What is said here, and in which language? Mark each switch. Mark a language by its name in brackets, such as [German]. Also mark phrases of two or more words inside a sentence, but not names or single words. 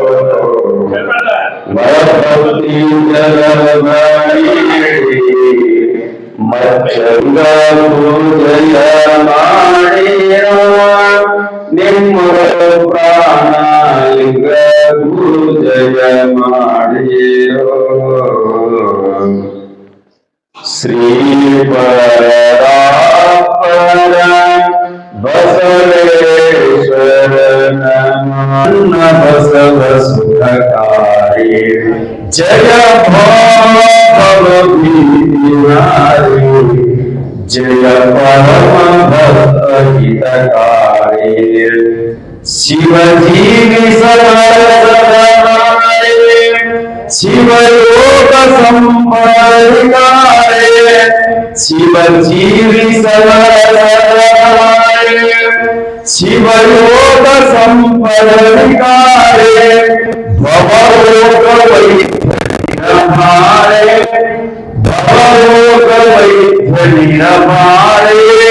[Kannada] ಭಕ್ತಿ ಜಲಮಣಿ ಮಚ್ಚಂಗ ಪೂಜೆಯ ಮಾಡಿರೋ ನಿಮ್ಮ ಪ್ರಾಣ, ಲಿಂಗ ಪೂಜೆಯ ಮಾಡಿರೋ. ಶ್ರೀ ಪರಾತ್ಪರ ಬಸವೇಶ್ವರ ನನ್ನ ಬಸವ ಸುತ [Marathi] सुखकारी जय भवभीतिनारी जय परम भक्त हितकारी शिवजीवी सरसदारे शिवयोग संपरिकारे शिवजीवी सरसदारे शिवयोग संपरिकारे भवरोग वैद्यनिरभारे भवरोग वैद्यनिरभारे